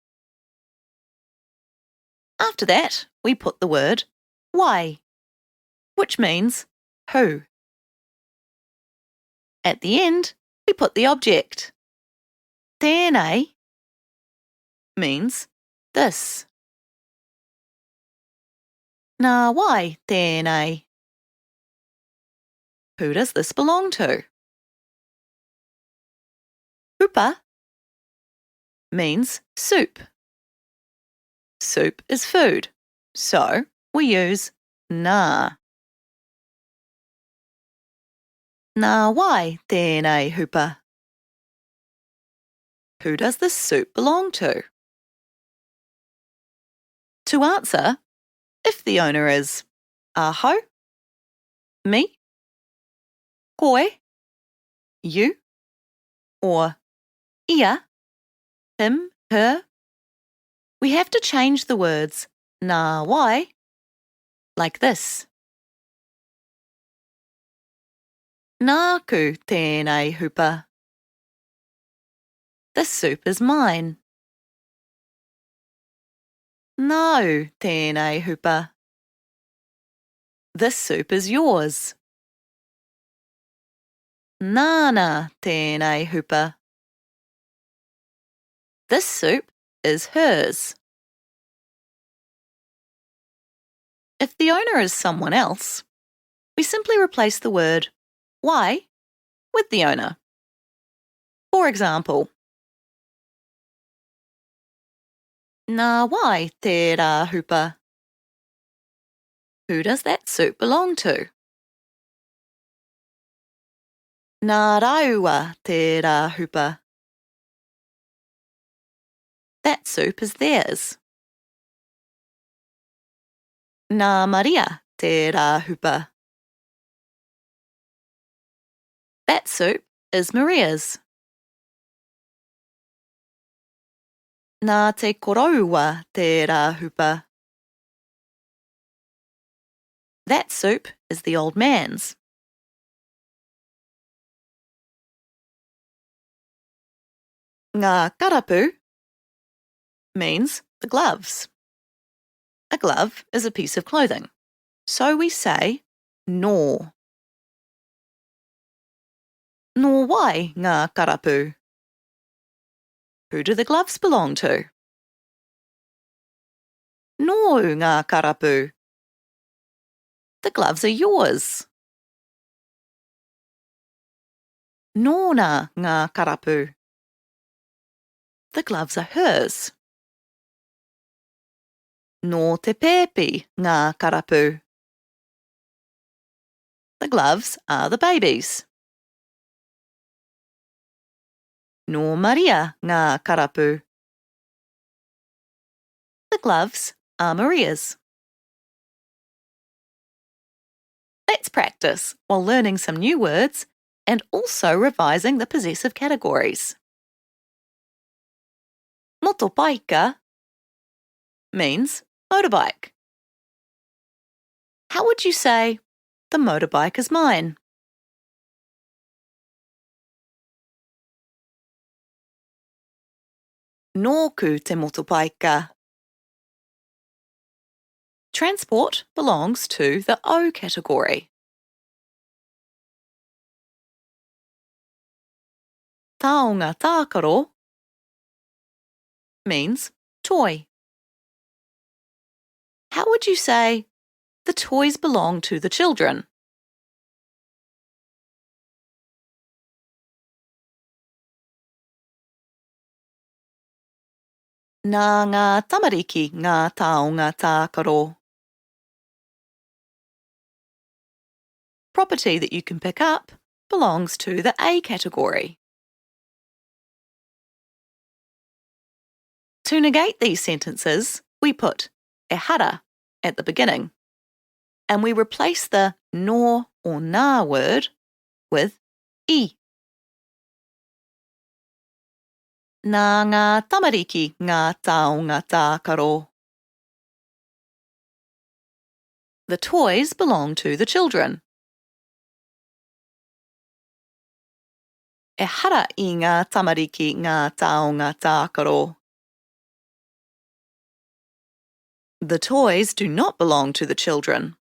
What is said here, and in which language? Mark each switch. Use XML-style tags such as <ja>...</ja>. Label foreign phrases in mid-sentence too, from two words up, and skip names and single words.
<en>After that, we put the word wai, which means who. At the end, we put the object. Tēnei means this.</en> <mi>Nā wai tēnei.</mi> <en>Who does this belong to? Hupa means soup. Soup is food, so we use nā.</en> <mi>Nā wai tēnei hupa.</mi> <en>Who does this soup belong to? To answer, if the owner is aho, me, koe, you, or ia, him, her, we have to change the words</en> <mi>nā wai</mi> <en>like this.</en> <mi>Nāku tēnei hupa.</mi> <en>This soup is mine.</en> <mi>Nau tēnei hupa.</mi> <en>This soup is yours.</en> <mi>Nāna tēnei hupa.</mi> <en>This soup is hers. If the owner is someone else, we simply replace the word wai with the owner. For example,</en> <mi>nā wai tērā hupa.</mi> <en>Who does that soup belong to?</en> <mi>Nā raua tērā hupa.</mi> <en>That soup is theirs.</en> <mi>Nā Maria tērā hupa.</mi> <en>That soup is Maria's.</en> <mi>Nā te koroua tērā hupa.</mi> <en>That soup is the old man's.</en> <mi>Ngā karapu</mi> <en>means the gloves. A glove is a piece of clothing, so we say nō.</en> <mi>Nō wai ngā karapu.</mi> <en>Who do the gloves belong to?</en> <mi>Nō ngā karapu.</mi> <en>The gloves are yours.</en> <mi>Nōna ngā karapu.</mi> <en>The gloves are hers.</en> <mi>Nō te pēpi ngā karapu.</mi> <en>The gloves are the baby's.</en> <mi>Nō Maria ngā karapu.</mi> <en>The gloves are Maria's. Let's practice while learning some new words and also revising the possessive categories. Motopaika means motorbike. How would you say, the motorbike is mine?</en> <mi>Nōku te motopaika.</mi> <en>Transport belongs to the O category.</en> <mi>Taonga tākaro</mi> <en>means toy. How would you say, the toys belong to the children?</en> <mi>Nā ngā tamariki ngā taonga tākaro.</mi> <en>Property that you can pick up belongs to the A category. To negate these sentences, we put ehara at the beginning, and we replace the no or na word with I.</en> <mi>Nā ngā tamariki ngā taonga tākaro.</mi> <en>The toys belong to the children.</en> <mi>Ehara I ngā tamariki ngā taonga tākaro.</mi> <en>The toys do not belong to the children.</en>